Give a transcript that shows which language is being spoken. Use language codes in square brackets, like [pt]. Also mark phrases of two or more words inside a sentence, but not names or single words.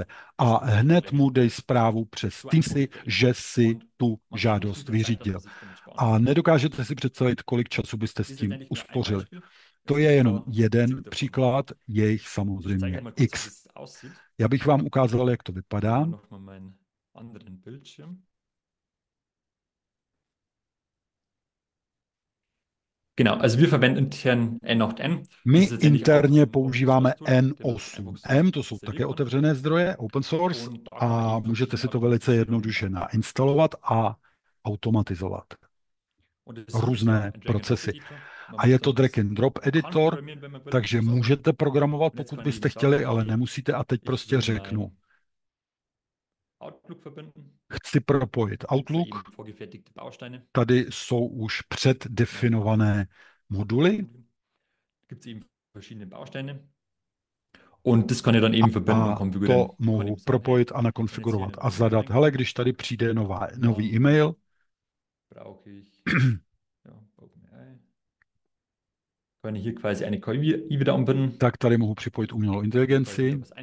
[cs] A hned mu dej zprávu přes Teamsy, že si tu žádost vyřídil. A nedokážete si představit, kolik času byste s tím uspořili. To je jenom jeden příklad, je jich samozřejmě X. Já bych vám ukázal, jak to vypadá. [de] Genau, also wir verwenden intern N8N. [cs] My interně používáme N8M, to jsou také otevřené zdroje, [en] open source, [cs] a můžete si to velice jednoduše nainstalovat a automatizovat různé procesy. A je to [en] drag and drop editor, [cs] takže můžete programovat, pokud byste chtěli, ale nemusíte. A teď prostě řeknu, chci propojit Outlook, tady jsou už předdefinované moduly. A to mohu propojit a nakonfigurovat a zadat, hele, když tady přijde nový e-mail, tak tady mohu připojit umělou inteligenci